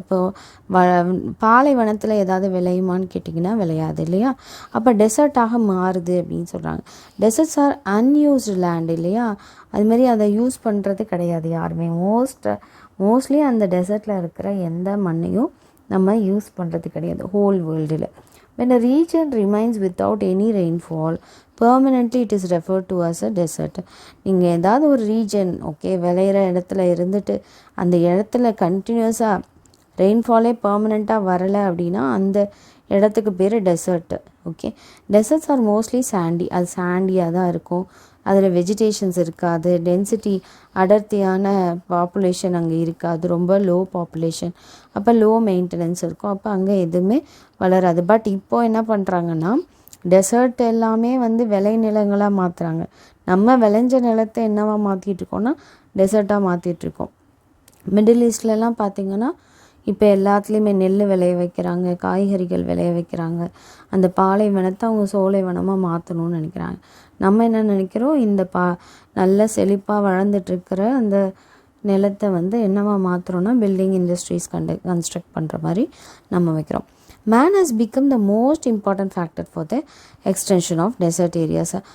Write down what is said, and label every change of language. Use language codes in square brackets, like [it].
[ta] இப்போது பாலைவனத்தில் ஏதாவது விளையுமான்னு கேட்டிங்கன்னா விளையாது இல்லையா? அப்போ டெசர்ட்டாக மாறுது அப்படின்னு சொல்கிறாங்க. டெசர்ட்ஸ் ஆர் அன்யூஸ்டு லேண்ட் இல்லையா? அதுமாரி அதை யூஸ் பண்ணுறது கிடையாது யாருமே. மோஸ்ட்லி அந்த டெசர்ட்டில் இருக்கிற எந்த மண்ணையும் நம்ம யூஸ் பண்ணுறது கிடையாது ஹோல் வேர்ல்டில். [en] When a region remains without any rainfall, permanently it is referred to as a desert. [ta] நீங்கள் ஏதாவது ஒரு ரீஜன் விளையிற இடத்துல இருந்துட்டு அந்த இடத்துல கண்டினியூஸாக ரெயின்ஃபாலே பர்மனெண்ட்டாக வரலை அப்படின்னா அந்த இடத்துக்கு பேர் dessert. Desserts are mostly Chandy. அது சாண்டியாக தான் இருக்கும். அதில் வெஜிடேஷன்ஸ் இருக்காது. டென்சிட்டி அடர்த்தியான பாப்புலேஷன் அங்கே இருக்காது. ரொம்ப லோ பாப்புலேஷன். அப்போ லோ மெயின்டெனன்ஸ் இருக்கும். அப்போ அங்கே எதுவுமே வளராது. பட் இப்போது என்ன பண்ணுறாங்கன்னா டெசர்ட் எல்லாமே விளை நிலங்களாக மாற்றுறாங்க. நம்ம விளைஞ்ச நிலத்தை என்னவாக மாற்றிட்டுருக்கோன்னா டெசர்ட்டாக மாற்றிட்டுருக்கோம். மிடில் ஈஸ்ட்லலாம் பார்த்திங்கன்னா இப்போ எல்லாத்துலேயுமே நெல் விளைய வைக்கிறாங்க, காய்கறிகள் விளைய வைக்கிறாங்க. அந்த பாலைவனத்தை அவங்க சோலைவனமாக மாற்றணும்னு நினைக்கிறாங்க. நம்ம என்ன நினைக்கிறோம், இந்த நல்ல செழிப்பாக வளர்ந்துட்டுருக்கிற அந்த நிலத்தை என்னவா மாற்றுறோன்னா பில்டிங் இண்டஸ்ட்ரீஸ் கன்ஸ்ட்ரக்ட் பண்ணுற மாதிரி நம்ம வைக்கிறோம். [en] Man has become the most important factor for the extension of desert areas.